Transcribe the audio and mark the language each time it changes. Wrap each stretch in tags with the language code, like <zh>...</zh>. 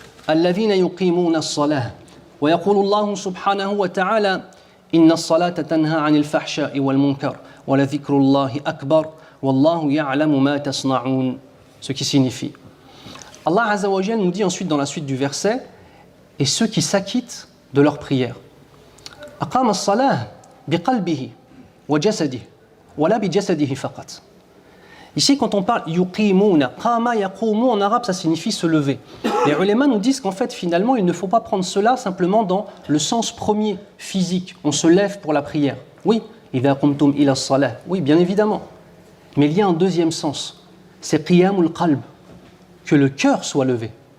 <ar>الذين يقيمون الصلاة ويقول الله سبحانه وتعالى إن الصلاة تنهى عن الفحشاء والمنكر ولذكر الله أكبر والله يعلم ما تصنعون.</ar> <fr>Ce qui signifie, Allah Azza wa Jal nous dit ensuite dans la suite du verset, et ceux qui s'acquittent de leur prière.</fr> <ar>أقام الصلاة بقلبه وجسده ولا بجسده فقط.</ar> <fr>Ici, quand on parle yuqimuna, qama yaqumu en arabe, ça signifie se lever. Les ulémas nous disent qu'en fait, finalement, il ne faut pas prendre cela simplement dans le sens premier, physique. On se lève pour la prière. Oui,</fr> <ar>idha qumtum ila as-salah.</ar> <fr>Oui, bien évidemment. Mais il y a un deuxième sens. C'est qiyamul qalb, que le cœur soit levé.</fr>